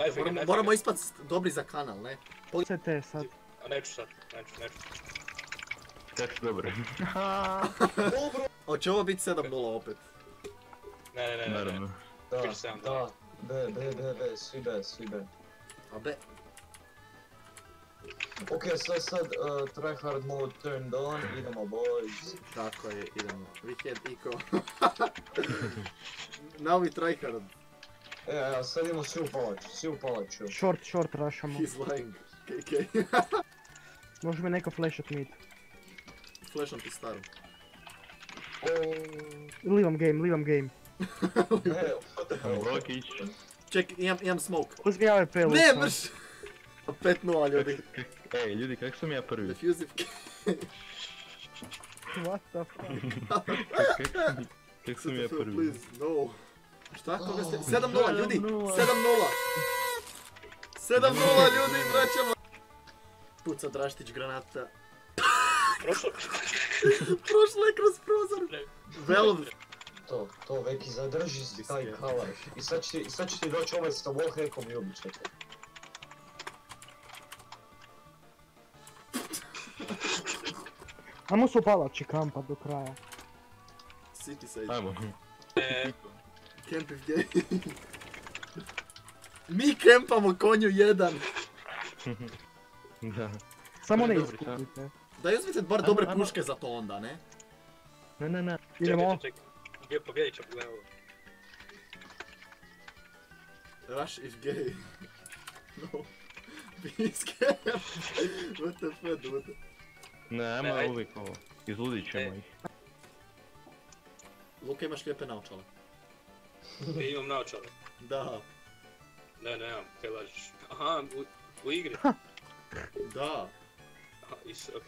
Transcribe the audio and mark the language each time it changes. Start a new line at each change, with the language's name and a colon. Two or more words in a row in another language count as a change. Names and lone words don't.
Croatian: Najfega. Moramo ispati dobri za kanal, ne? CT sad. A neću sad, neću. Kak si dobro. Hoće ovo biti 7-0 opet. Ne. Naravno. Da. B, svi B. A be...
English: Ok, sad tryhard mode turned on,
Croatian: idemo boys. Tako je, idemo.
English: We had eco. Now we try hard.
Croatian: Sad idemo svi u palaču. Short rushamo.
English: He's lying. KK.
Croatian: Može me neko flashat mid. Flasham ti staru. Livam game.
English: Ne, what the hell?
Croatian: Blokić. Ček, imam smoke. Uzmi AWP lupa. Ne, mrš! 5-0 ljudi. Ej, ljudi, kak sam ja prvi? Defusive.
English: What the fuck?
Croatian: Kak sam ja prvi?
English: Please, no.
Croatian: Šta? Koga ste? 7-0 ljudi! 7-0! 7-0 ljudi, vraćamo! Puca Draštić granata. Prošla je kroz prozor. Valve. To, Veki, zadrži si taj kalaš. I sad će ti doći ovaj sa wallhackom i ubit će te. Ajmo se u palači kampat do kraja. City Sage. Ajmo.
English: Camp if gay.
Croatian: Mi kempamo konju 1. Da. Samo ne Dobro, iskupite. Da uzmite bar dobre puške za to onda, ne? Ne. Idemo. Čekaj. Gdje pobjedit ćemo, gledaj ovo.
English: Rush if gay. No. Please camp. What the fuck, what the...
Croatian: Ne, ajmo uvijek ovo. Izludit ćemo ih. Luka, imaš lijepe naočale. Imam naočale. Da. Ne, nemam, kaj lažiš. Aha, u igri. Da. Aha, okej.